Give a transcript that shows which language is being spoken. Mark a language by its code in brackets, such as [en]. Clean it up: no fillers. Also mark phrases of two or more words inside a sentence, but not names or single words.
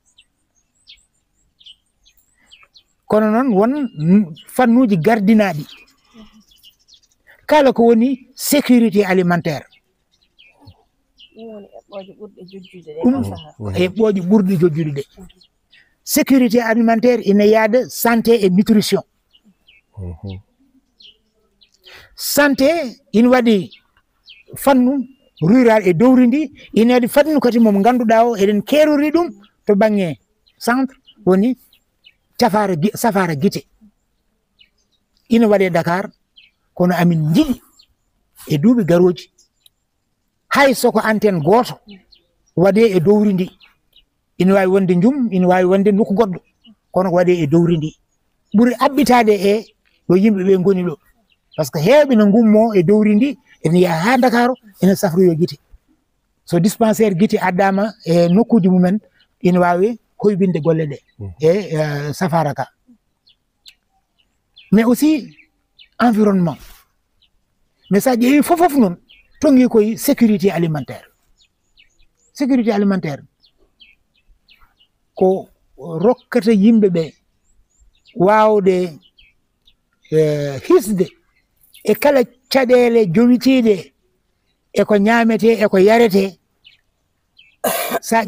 [ff] kono noon won fannuji gardinaɗi kala ko woni [fr] sécurité alimentaire [ff] heɓɓoje ɓurɗe jojjude ɗe [fr] sécurité alimentaire [ff] ina yaada [fr] santé et nutrition santé [ff] ina waɗi fannu rural e dowri ndi ina waɗi fannu kadi momo ganduɗa o eɗen kerori ɗum to banggue centre woni safara guite ina waɗe Dakar kono amin jiiɗi e duuɓi garoji hay soko antenne goto waɗe e dowri ndi ina wawi wonde Ndioum ina wawi wonde nokku goɗɗo kono ko waɗe e dowri ndi ɓuuri abbitade e ɗo yimɓeɓe goni ɗo [fr] par ce que [ff] heewɓe no gummo e dowri ndi ene yaha ha Dakar ene safroyo guite so dispensaire guite addama e nokkuji mumen ina wawi hoybinde golle ɗe e safara ka [fr] mais aussi environnement mais [ff] sa ƴeewi fofof noon tongi koye [fr] sécurité alimentaire [ff] ko rokkata yimɓeɓe wawde hisde e kala caɗele jomitiɗe e ko ñamete e ko yarete sa